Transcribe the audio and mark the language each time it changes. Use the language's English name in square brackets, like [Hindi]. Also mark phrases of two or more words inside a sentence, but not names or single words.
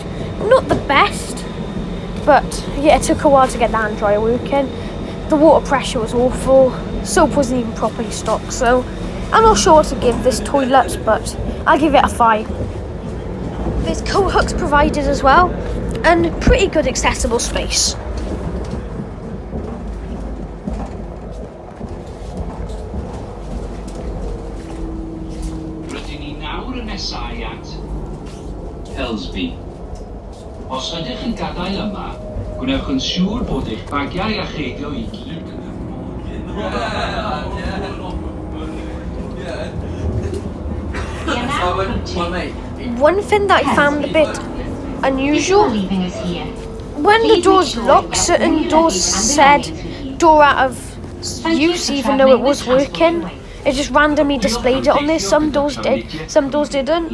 [English] Not the best, but yeah, it took a while to get the hand dryer working. The water pressure was awful, soap wasn't even properly stocked, so I'm not sure what to give this toilet, but I'll give it a 5. There's coat hooks provided as well, and pretty good accessible space. [Welsh] Nesau at Helsby. Os ydych chi'n gadael yma, gwnewch yn siŵr bod eich bagiau a cheidio I gyd yn [English] One thing that I found a bit unusual, when the doors locked, certain doors said door out of use even though it was working. It just randomly displayed it on there. Some doors did, some doors didn't.